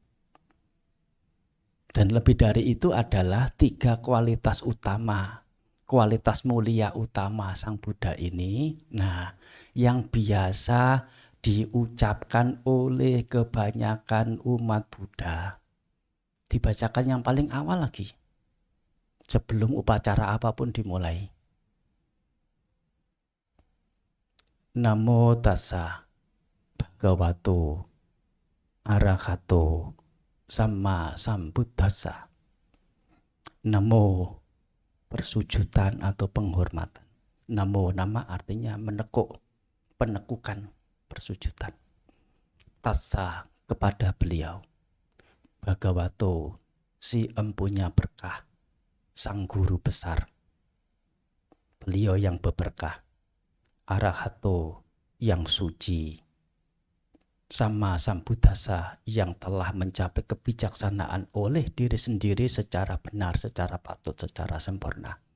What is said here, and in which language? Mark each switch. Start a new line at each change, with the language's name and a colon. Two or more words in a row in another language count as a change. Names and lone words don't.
Indonesian: Dan lebih dari itu adalah 3 kualitas utama, kualitas mulia utama Sang Buddha ini. Nah, yang biasa diucapkan oleh kebanyakan umat Buddha. Dibacakan yang paling awal lagi. Sebelum upacara apapun dimulai.
Pali: Namo tassa bhagavato arahato samma sambuddhassa.
Indonesian: Namo persujudan atau penghormatan. Namo, nama artinya menekuk, penekukan, persujudan.
Pali: Tassa,
Indonesian: kepada beliau. Bhagavato, si empunya berkah. Sang guru besar, beliau yang berberkah. Arahato, yang suci.
Pali: Sama Sambuddhasa,
Indonesian: yang telah mencapai kebijaksanaan oleh diri sendiri secara benar, secara patut, secara sempurna.